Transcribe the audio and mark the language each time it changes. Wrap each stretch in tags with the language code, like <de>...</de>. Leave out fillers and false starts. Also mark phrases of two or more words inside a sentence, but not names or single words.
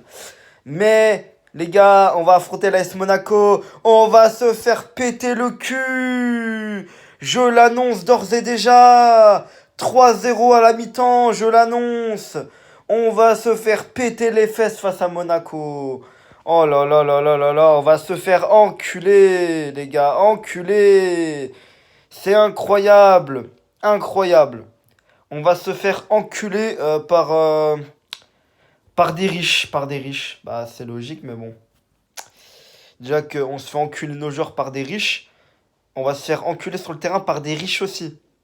<fr>Mais, les gars, on va affronter l'AS Monaco. On va se faire péter le cul. Je l'annonce d'ores et déjà. 3-0 à la mi-temps, je l'annonce. On va se faire péter les fesses face à Monaco. Oh là là là là là là, on va se faire enculer, les gars, enculer. C'est incroyable, incroyable. On va se faire enculer par des riches, par des riches. Bah, c'est logique, mais bon. Déjà qu'on se fait enculer nos joueurs par des riches, on va se faire enculer sur le terrain par des riches aussi.</fr>